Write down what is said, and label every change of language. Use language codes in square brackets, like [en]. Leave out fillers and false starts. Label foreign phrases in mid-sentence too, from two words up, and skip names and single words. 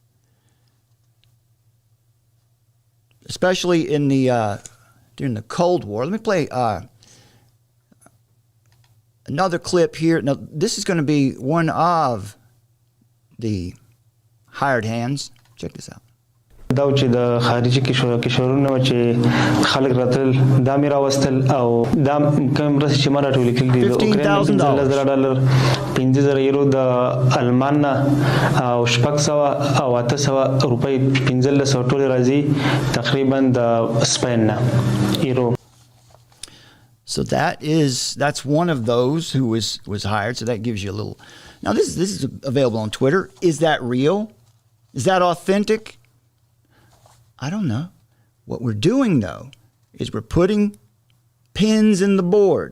[en] Especially in during the Cold War. Let me play another clip here. Now, this is going to be one of the hired hands. Check this out. [ps] دا چې د خارجي کشورونو چې خلک راتل دا مې راوستل او دا کوم رس چې ما راټول کړل دي $15,000 €15,000 د المان او $600 او $800 $15,000 ټول راځي تقریبا د سپین یورو. [en] So that's one of those who was hired. So that gives you a little. Now this is available on Twitter. Is that real? Is that authentic? I don't know. What we're doing, though, is we're putting pins in the board.